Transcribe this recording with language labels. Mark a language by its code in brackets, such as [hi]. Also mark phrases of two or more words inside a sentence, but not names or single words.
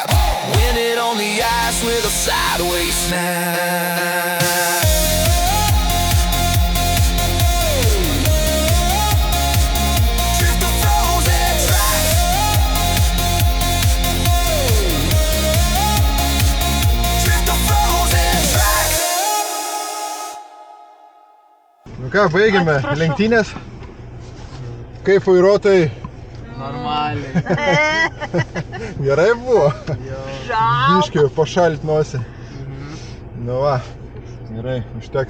[en] Win it on the ice with a sideways snap. Drift the frozen track. Drift the frozen track. [lt] Nu ką, baigėme lenktynės. Kaip vairuotojai? Normaliai. Gerai buvo? Žau. Biškiai pašalt nosį. Nu va, gerai, užteks.